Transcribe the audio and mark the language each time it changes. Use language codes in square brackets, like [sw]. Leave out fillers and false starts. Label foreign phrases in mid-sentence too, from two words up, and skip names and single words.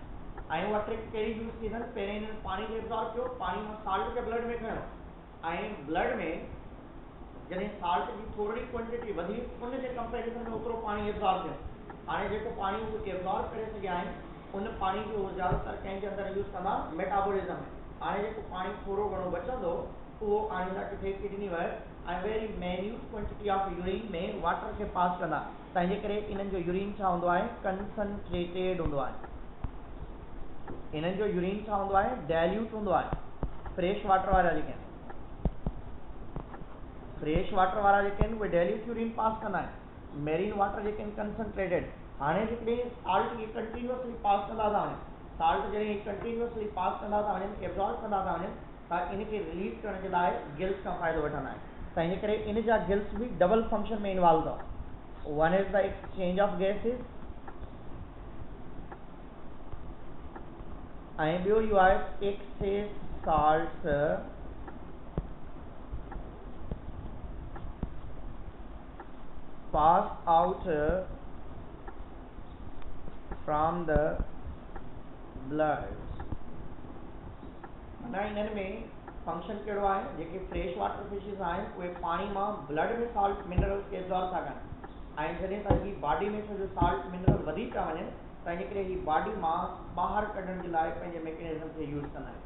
[sd] ऐं उहा ट्रिक कहिड़ी यूज़ थी अथनि, पहिरियों हिननि पाणी खे एब्जॉर्ब कयो, पाणी मां साल्ट खे ब्लड में खयो ऐं ब्लड में जॾहिं साल्ट जी थोरी क्वांटिटी वधी उन जे कंपेरिज़न में ओतिरो पाणी एब्जॉर्ब थियो। हाणे जेको पाणी उहो एब्जॉर्ब करे सघिया आहिनि उन पाणी खे उहो ज़्यादातर कंहिंजे अंदरि यूज़ कंदा मेटाबॉलिज्म में। हाणे जेको पाणी थोरो घणो बचंदो उहो आणींदा किथे किडनी वटि ऐं [en] very minute quantity of urine [sd] में वाटर खे पास कंदा। तंहिंजे करे इन्हनि जो यूरिन छा हूंदो आहे, कंसनट्रेटेड हूंदो आहे। इन्हनि जो यूरिन छा हूंदो आहे, डाइल्यूट हूंदो आहे। [en] fresh water [sd] वारा जेके आहिनि उहे डाइल्यूट यूरिन पास कंदा आहिनि। [en] marine water [sd] जेके आहिनि कंसनट्रेटेड। हाणे जेकॾहिं साल्ट खे [en] continuously pass [sd] कंदा था वञनि, साल्ट जॾहिं [en] continuously pass [sd] कंदा था वञनि, एब्जॉर्ब कंदा था वञनि त इनखे रिलीज करण जे लाइ गिल्स खां फ़ाइदो वठंदा आहिनि। तंहिंजे करे इन जा गिल्स बि [en] double function [sd] में इन्वॉल्व अथव। [en] One is the exchange of gases [sd] ऐं ॿियो इहो आहे [en] excess salts pass out from the blood। [sd] माना इन्हनि में फंक्शन कहिड़ो आहे, जेके [en] fresh water fishes [sd] आहिनि उहे पाणी मां ब्लड में [en] salt minerals [sd] खे एब्जॉर्ब था कनि ऐं जॾहिं त ही बॉडी में सॼो [en] salt mineral [sd] वधी था वञनि त इन करे ही बॉडी मां ॿाहिरि कढण जे लाइ पंहिंजे मैकेनिज़म खे यूज़ कंदा आहिनि।